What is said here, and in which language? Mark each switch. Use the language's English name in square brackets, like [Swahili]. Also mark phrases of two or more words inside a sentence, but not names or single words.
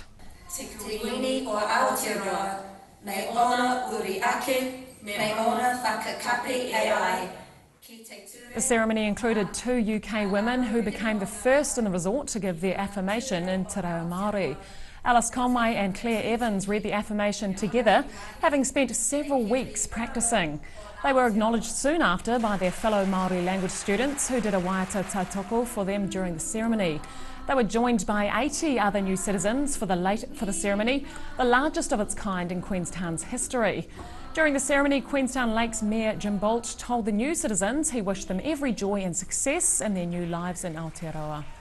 [Māori] Te kuini o Aotearoa, me ona uri ake, me ona whakakapi AI. [English] The ceremony included 2 UK women who became the first in the resort to give their affirmation in Te Reo Māori. Alice Conway and Claire Evans read the affirmation together, having spent several weeks practicing. They were acknowledged soon after by their fellow Māori language students who did a [Māori] waiata tautoko [English] for them during the ceremony. They were joined by 80 other new citizens for the ceremony, the largest of its kind in Queenstown's history. During the ceremony, Queenstown Lakes Mayor Jim Bolt told the new citizens he wished them every joy and success in their new lives in Aotearoa.